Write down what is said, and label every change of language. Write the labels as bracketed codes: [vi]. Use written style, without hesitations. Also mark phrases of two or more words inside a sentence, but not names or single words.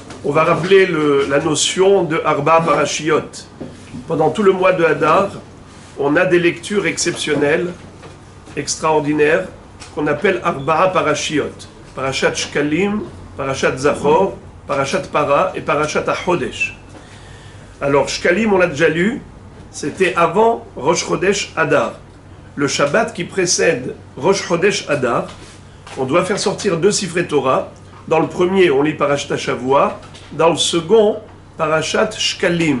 [fr] On va rappeler la notion de [he] ארבע פרשיות. [fr] Pendant tout le mois de Hadar, on a des lectures exceptionnelles, extraordinaires, qu'on appelle [he] ארבע פרשיות. [fr] Parashat Shkalim, Parashat Zachor, Parashat Para et Parashat HaChodesh. Alors, Shkalim, on l'a déjà lu, c'était avant Rosh Chodesh Hadar. Le Shabbat qui précède Rosh Chodesh Hadar, on doit faire sortir 2 [he] ספרי תורה. [fr] Dans le premier, on lit [he] פרשת שבוע. [fr] Dans le second, Parashat Shkalim.